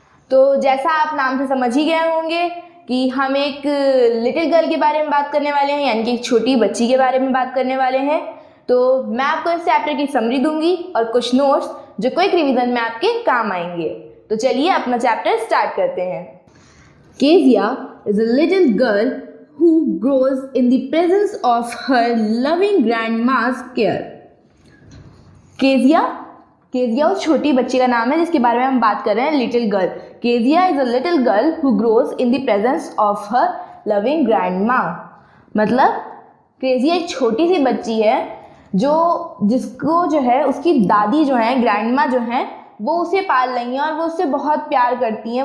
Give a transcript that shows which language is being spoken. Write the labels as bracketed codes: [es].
[hi] तो जैसा आप नाम से समझ ही गए होंगे कि हम एक लिटिल गर्ल के बारे में बात करने वाले हैं, यानी कि एक छोटी बच्ची के बारे में बात करने वाले हैं। तो मैं आपको इस चैप्टर की समरी दूंगी और कुछ नोट्स जो क्विक रिवीजन में आपके काम आएंगे। तो चलिए अपना चैप्टर स्टार्ट करते हैं। [en] Kezia is a little girl who grows in the presence of her loving grandma's care. [hi] Kezia उस छोटी बच्ची का नाम है जिसके बारे में हम बात कर रहे हैं, little girl. [en] Kezia is a little girl who grows in the presence of her loving grandma. [hi] मतलब केजिया एक छोटी सी बच्ची है जिसको जो है उसकी दादी जो है, ग्रैंडमा जो है, वो उसे पाल रही हैं और वो उससे बहुत प्यार करती हैं।